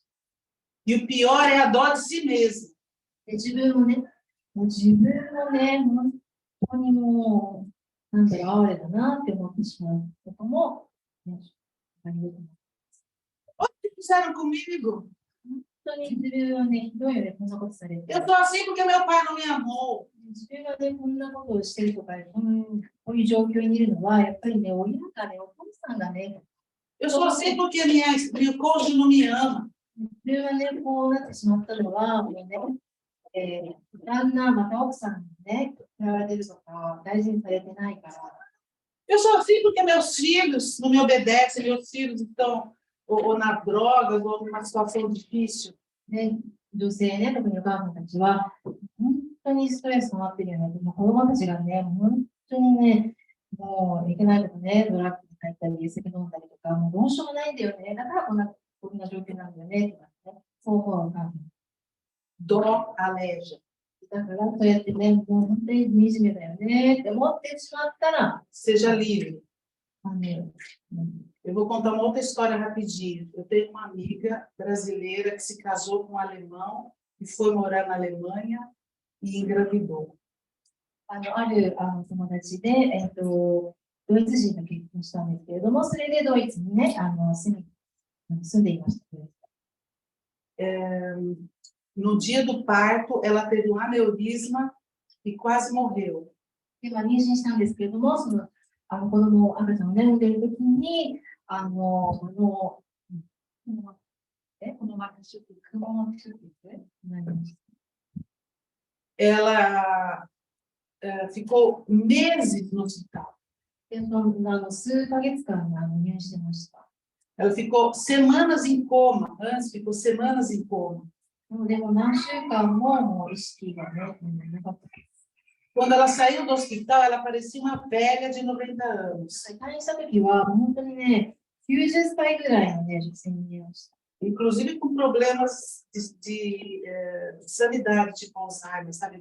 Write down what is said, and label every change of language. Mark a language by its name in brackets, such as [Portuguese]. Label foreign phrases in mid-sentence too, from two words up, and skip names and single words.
[Portuguese] E o pior é a dó de si mesmo. [Japanese] で自分もね、本当にもう、なんだろう、哀れだなって思ってしまうことも、ね、ありがとう。 [Portuguese] Olha o que fizeram comigo. [Japanese] 本当に自分はね、ひどいよね、こんなことされて。 [Portuguese] Eu tô assim porque meu pai não me amou. [Japanese] 自分がね、こんなことをしてるとか、こういう状況にいるのは、やっぱりね、親がね、お父さんがね、 [Portuguese] Eu sou assim porque meu cônjuge não me ama. [Japanese] 自分はね、こうなってしまったのは、もうね、旦那、また奥さんにね、嫌われてるとか、大事にされてないから。 [Portuguese] Eu sou assim porque meus filhos não me obedecem, meus filhos estão ou nas drogas ou numa situação difícil. [Japanese] ね、女性ね、特にお母さんたちは、本当にストレス溜まってるよね。子供たちがね、本当にね、もういけないことね、ドラッグに入ったり、酒飲んだりとか、もうどうしようもないんだよね。だからこんな状況なんだよね。とかね、そう思うお母さん。 [Portuguese] Dó aleja. [Japanese] だから、そうやってね、もう本当に惨めだよねって思ってしまったら、 [Portuguese] Seja livre. ね、 Eu vou contar uma outra história rapidinho. Eu tenho uma amiga brasileira que se casou com um alemão e foi morar na Alemanha e engravidou. [Japanese] ある友達で、ドイツ人と結婚したんですけれども、それでドイツにね、住んでいました。 [Portuguese] No dia do parto, ela teve um aneurisma e quase morreu. [Japanese] で、妊娠したんですけれども、その子供、赤ちゃんをね、産んでいるときに、 [Portuguese] Ela ficou meses no hospital. [Japanese] で、数ヶ月間入院してました。 [Portuguese] Ela ficou semanas em coma. Antes ficou semanas em coma. [Japanese] でも何週間ももう意識がね、なかった。 [Portuguese] Quando ela saiu do hospital, ela parecia uma velha de 90 anos. [Japanese] 退院したときは、本当にね、90歳ぐらいのね、女性に見えました。 [Portuguese] Inclusive com problemas de sanidade, tipo Alzheimer, sabe?